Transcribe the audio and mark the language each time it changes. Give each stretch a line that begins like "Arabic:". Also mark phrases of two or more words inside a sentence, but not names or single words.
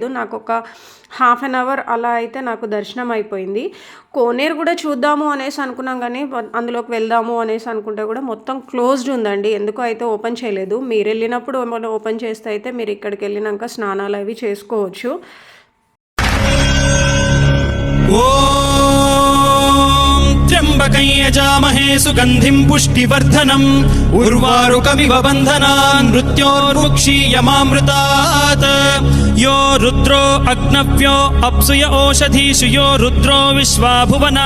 Telugu: నాకు ఒక
English: half an hour
Telugu: అలా అయితే నాకు దర్శనం అయిపోయింది. కోనేరు కూడా చూద్దాము అనేసి అనుకున్నాం, కానీ అందులోకి వెళ్దాము అనేసి అనుకుంటే కూడా మొత్తం క్లోజ్డ్ ఉందండి. ఎందుకో అయితే ఓపెన్ చేయలేదు. మీరు వెళ్ళినప్పుడు ఓపెన్ చేస్తే అయితే మీరు ఇక్కడికి వెళ్ళినాక స్నానాలు అవి చేసుకోవచ్చు.
Sanskrit: त्र्यम्बकं यजामहे सुगन्धिं पुष्टिवर्धनम् उर्वारुकमिव बन्धनान् मृत्योर्मुक्षीयमामृतात् यो रुद्रो अग्नव्यो अप्सुय ओषधीषु यो रुद्रो विश्वा भुवना